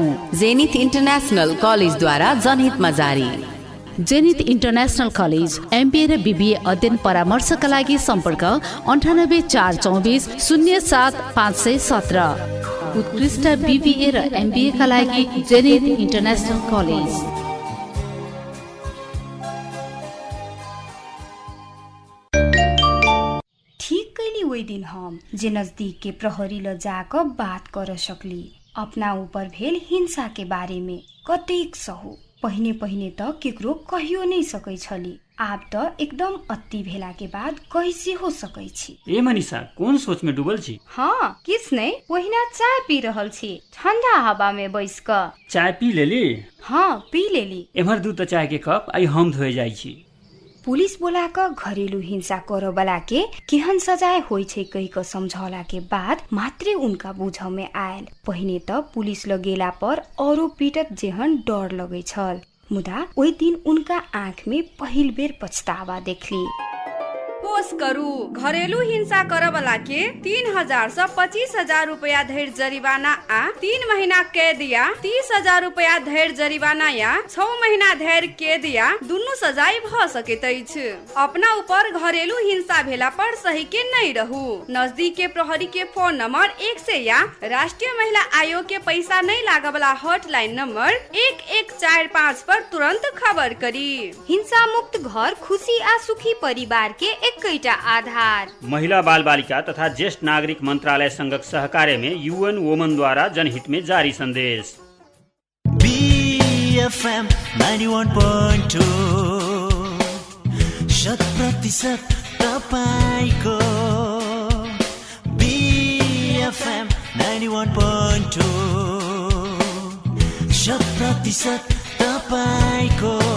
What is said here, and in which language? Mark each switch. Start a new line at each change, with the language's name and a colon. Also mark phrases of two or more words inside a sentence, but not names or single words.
Nepali: जेनिथ इन्टरनेशनल कलेजद्वारा जनहितमा जारी। जेनिथ इन्टरनेशनल कलेज MBA र BBA अध्ययन परामर्शका लागि सम्पर्क 98 424 07 517। उत्कृष्ट BBA र MBA का लागि जेनिथ इन्टरनेशनल कलेज।
Maithili: ठीक कैली वही दिन हम जे नजदीक के प्रहरी ल जाकर बात कर सकली अपना ऊपर भेल हिंसा के बारे में। कतेक सहु पहिने त केकरो कहियो नहीं सकै छली, आप त एकदम अति भेला के बाद कैसे हो सकै छी। ए मनीषा कौन सोच में डूबल छी? हाँ किस नहीं, वहीना चाय पी रहल छी ठंडा हवा में बैस क। चाय पी लेली? हाँ पी लेली। एमहर दू त चाय के कप आई हम धोए जाइ छी। पुलिस बोलाकर घरेलू हिंसा करबला के केहन सजाय होइ छै कहिक समझौला के बाद मात्रै उनका बुझ में आयल। पहिने त पुलिस लगेला पर औरो पीटत जेहन डर लगै छल, मुदा ओहि दिन उनका आँख में पहिल बेर पछतावा देखली। होश करू, घरेलू हिंसा करबला के 3000 से 25000 रुपया धरि जरिवाना आ 3 महीना कैद या 30000 रुपया धरि जरिवाना या 6 महीना धरि कैद या दुनू सजाय भ सकैत अछि। अपना ऊपर घरेलू हिंसा भेला पर सही के नहीं रहू। नजदीक के प्रहरी के फोन नंबर 100 या राष्ट्रीय महिला आयोग के पैसा नहीं लागे वाला हॉटलाइन नंबर 1145 पर तुरंत खबर करी। हिंसा मुक्त घर खुशी आ सुखी परिवार के एकैटा आधार। महिला बाल बालिका तथा ज्येष्ठ नागरिक मंत्रालय संघक सहकार्य में UN वुमन द्वारा जनहित में जारी संदेश।
Nepali: BFM 91.2 शत% तपाईको। BFM 91.2 शत% तपाईको।